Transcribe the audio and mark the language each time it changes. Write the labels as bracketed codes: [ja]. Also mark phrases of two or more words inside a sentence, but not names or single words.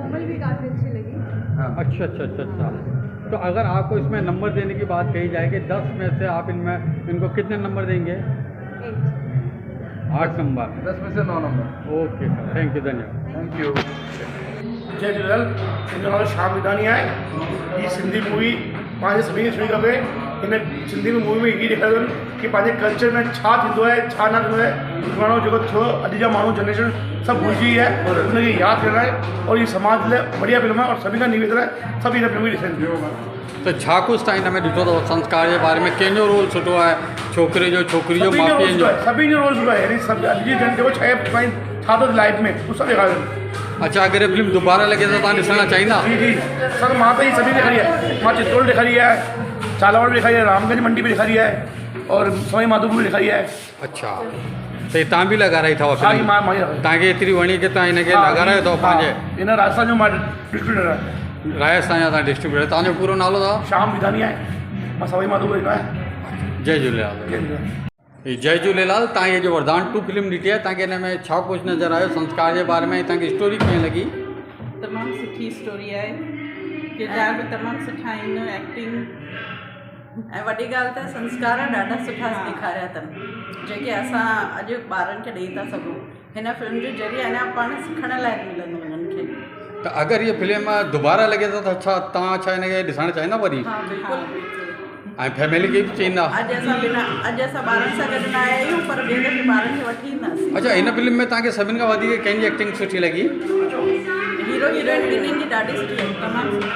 [hi] कोमल भी काफ़ी अच्छी लगी। हाँ, अच्छा अच्छा अच्छा अच्छा। तो अगर आपको इसमें नंबर देने की बात कही जाए कि 10 में से आप इनको कितने नंबर देंगे? 8 नंबर। 10 में से 9 नंबर। [en] okay sir, thank you, धन्यवाद। thank you. [hi] जय झूलेलाल। [sd] मुंहिंजो नालो श्याम विधानी आहे। हीअ सिंधी मूवी पंहिंजे सभिनी खे ॾिसणी खपे। हिन सिंधी में मूवी में हीअ ॾेखारियो कि पंहिंजे कल्चर में छा थींदो आहे, छा न थींदो आहे। पुराणो जेको थियो, अॼु जा माण्हू जनरेशन सभु भुलिजी आहे, उनखे यादि करणु आहे। [hi] और ये [sd] समाज लाइ बढ़िया फिल्म आहे और सभिनी खां निवेदन आहे सभु हिन फिल्म खे ॾिसनि। तो छा कुछ तव्हां हिन में ॾिठो अथव संस्कार जे बारे में? कंहिंजो रोल सुठो आहे? छोकिरे जो, छोकिरी जो, माउ पीउ जो? सभिनी जो रोल सुठो आहे। यानी सभु अॼु जी जन जेको छा आहे छा थो लाइफ में उहो सभु ॾेखारियो। [hi] अच्छा, अगर ये फिल्म दोबारा लगे तो [sd] तव्हां ॾिसणु चाहींदा? जी जी, सर मां त ही सभी ॾेखारी आहे। मां चित्तौड़ ॾेखारी आहे, झालावाड़ ॾेखारी आहे, रामगंज मंडी में ॾेखारी आहे और सवाई माधोपुर में ॾेखारी आहे। अच्छा, तो तव्हां बि लॻाराई अथव हाँ, फिल्म? मां तव्हांखे एतिरी वणी कि तव्हां हिनखे लॻारायो अथव पंहिंजे? इन राजस्थान जो मां डिस्ट्रीब्यूटर आहे। राजस्थान जा तव्हां डिस्ट्रीब्यूटर। तव्हांजो पूरो नालो अथव? श्याम विधानी आहे। मां सवाई माधोपुर ईंदो आहियां। जय झूलेलाल। जय झूलेलाल। जय झूलेलाल। तव्हां ये जो वरदान 2 फिल्म ॾिठी आहे, तव्हांखे हिन में छा कुझु नज़र आयो? संस्कार जे बारे में तव्हांखे स्टोरी कीअं लॻी? तमामु सुठी स्टोरी आहे, किरदार बि तमामु सुठा आहिनि, एक्टिंग ऐं वॾी ॻाल्हि त संस्कार ॾाढा सुठा ॾेखारिया अथनि जेके असां अॼु ॿारनि खे ॾेई था सघूं। हिन फिल्म जे ज़रिए अञा पाण सिखण लाइ मिलंदो उन्हनि खे। [hi] तो अगर ये फिल्म दोबारा लगे तो [sd] छा तव्हां छा हिनखे ॾिसणु चाहींदा वरी? हा बिल्कुलु। ऐं फैमिली खे बि चईंदा? अॼु असां ॿारनि सां गॾु न आया आहियूं, पर ॿिए दफ़े ॿारनि खे वठी ईंदासीं। अच्छा, हिन फिल्म में तव्हांखे सभिनि खां वधीक कंहिंजी एक्टिंग सुठी लॻी? हीरो हीरोइन ॿिन्हिनि जी ॾाढी सुठी आहे, तमामु सुठी।